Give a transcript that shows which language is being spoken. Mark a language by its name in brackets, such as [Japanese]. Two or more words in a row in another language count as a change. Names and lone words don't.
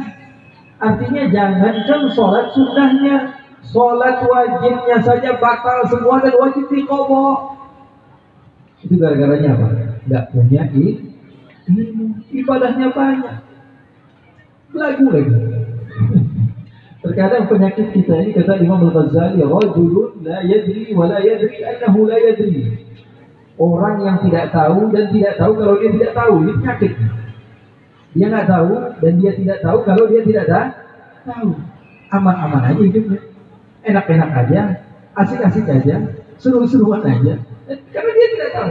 [Indonesian] Artinya jangankan sholat sunnahnya, sholat wajibnya saja batal semua dan wajib diqadha. Itu gara-garanya apa? Tidak punya ilmu. Ibadahnya banyak, lagu lagi. Terkadang penyakit kita ini, kata Imam Al-Ghazali, [Arabic] رجل لا يدري ولا يدري أنه لا يدري. [Indonesian] Orang yang tidak tahu dan tidak tahu kalau dia tidak tahu. Ini penyakit. Dia nggak tahu dan dia tidak tahu kalau dia tidak tahu. Aman-aman aja hidupnya, enak-enak aja, asik-asik aja, seru-seruan aja. Karena dia tidak tahu.